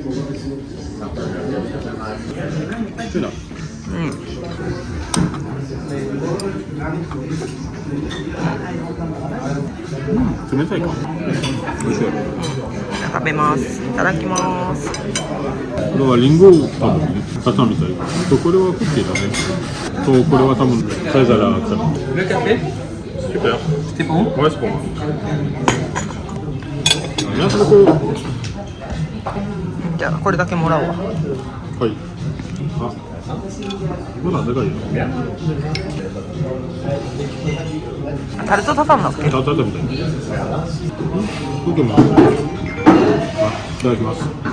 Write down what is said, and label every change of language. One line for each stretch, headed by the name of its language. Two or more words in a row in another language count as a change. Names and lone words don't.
Japanese: 美味しいな。冷たいか。美味しい。食べます。いただきます。これはリンゴ多分ね、挟みたい。これはクッキーだね。とこれは多分サイザーだったの。
French: Le café Super. C'était bon Ouais, c'est pour moi. Merci beaucoup.
Japanese: じゃあこれだけもらおうわ。はい。あ、まだでかいよ。タルトタタンだっけ？タタタみたいな。僕も。あ、いただきます。